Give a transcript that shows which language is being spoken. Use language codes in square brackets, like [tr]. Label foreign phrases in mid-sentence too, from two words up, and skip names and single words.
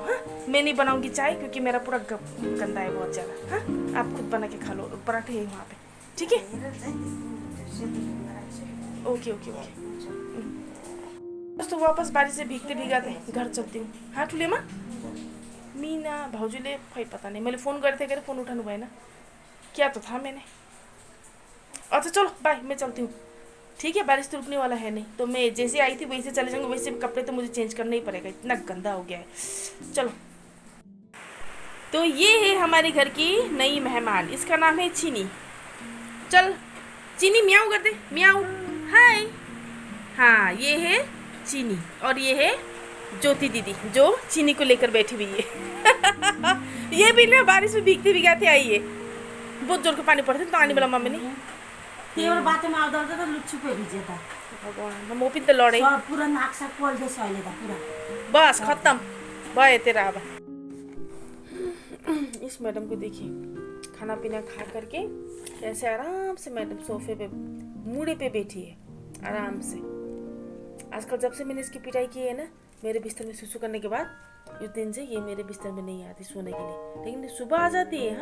[hi] हाँ, मैं नहीं बनाऊंगी चाय, क्योंकि मेरा पूरा गंदा है बहुत ज़्यादा। हाँ, आप खुद बना के खा लो, पराठे है वहाँ पे, ठीक है? [en] okay okay okay. [hi] दोस्तों वापस बारिश से भीगते भीगाते घर चलती हूँ। [ne] हाँ ठुले माँ, मीना भाउजूले खै [hi] पता नहीं, [ne] मैले फ़ोन गरेको थिएँ कि फ़ोन उठानु भएन, [hi] क्या तो था मैंने। अच्छा चलो बाय, मैं चलती हूँ। ठीक है, बारिश तो रुकने वाला है नहीं, तो मैं जैसे आई थी वैसे चले जाऊँगी। वैसे भी कपड़े तो मुझे चेंज करना ही पड़ेगा, इतना गंदा हो गया है। चलो, तो ये है हमारे घर की नई मेहमान, इसका नाम है चीनी। चल चीनी, म्याऊ कर दे, म्याऊ, हाय। हाँ, ये है चीनी, और ये है ज्योति दीदी, जो चीनी को लेकर बैठी हुई है। ये भी ना बारिश में भीगते भीगाते आई है। बहुत जोर का पानी पड़ता है, तो आने वाला मम्मी ने [ne] त्यही बाटोमा आउँदा आउँदा त लुच्चुको भिजे त भगवान, म पनि त लडेँ। पुरा नाकसाक पोल्दैछ अहिले त पुरा। [hi] बस खत्म भयो तेरा अब। इस मैडम को देखिए, खाना पीना खा करके ऐसे आराम से मैडम सोफे पे मूड़े पे बैठी है, आराम से। आजकल जब से मैंने इसकी पिटाई की है ना, मेरे बिस्तर में सुसु करने के बाद, उस दिन से ये मेरे बिस्तर में नहीं आती सोने के लिए, लेकिन सुबह आ जाती है।